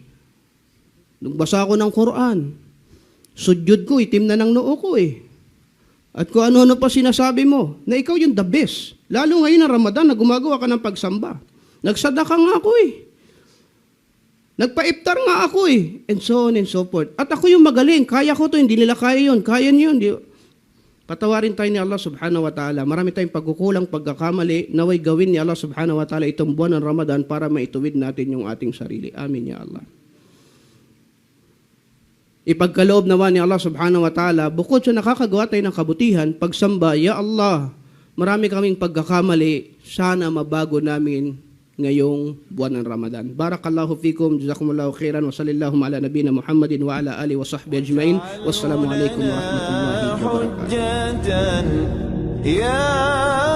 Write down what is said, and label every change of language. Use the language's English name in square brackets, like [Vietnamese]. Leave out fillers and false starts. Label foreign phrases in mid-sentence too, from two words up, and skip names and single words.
[Filipino] Nagbasa ako ng Quran. Sudyod ko, itim na ng noo ko eh. At kung ano-ano pa sinasabi mo, na ikaw yung [English] the best. [Filipino] Lalo ngayon ng Ramadan na gumagawa ka ng pagsamba. Nagsadaka nga ako eh. Nagpa-iftar nga ako eh. [English] And so on and so forth. [Filipino] At ako yung magaling. Kaya ko to. Hindi nila kaya yun. Kaya niyo yun. Patawarin tayo ni Allah [Arabic] سبحانه وتعالى. [Filipino] Marami tayong pagkukulang, pagkakamali. Naway gawin ni Allah [Arabic] سبحانه وتعالى [Filipino] itong buwan ng Ramadan para maituwid natin yung ating sarili. [Arabic] آمين يا الله. [Filipino] Ipagkaloob naman ni Allah [Arabic] سبحانه وتعالى, [Filipino] bukod sa nakakagawa tayo ng kabutihan, pagsamba, [Arabic] يا الله, [Filipino] marami kaming pagkakamali. Sana mabago namin ngayong buwan ng Ramadan. [Arabic] بارك الله فيكم، جزاكم الله خيرا، وصلى الله على نبينا محمد وعلى آله وصحبه أجمعين. والسلام عليكم ورحمة الله وبركاته.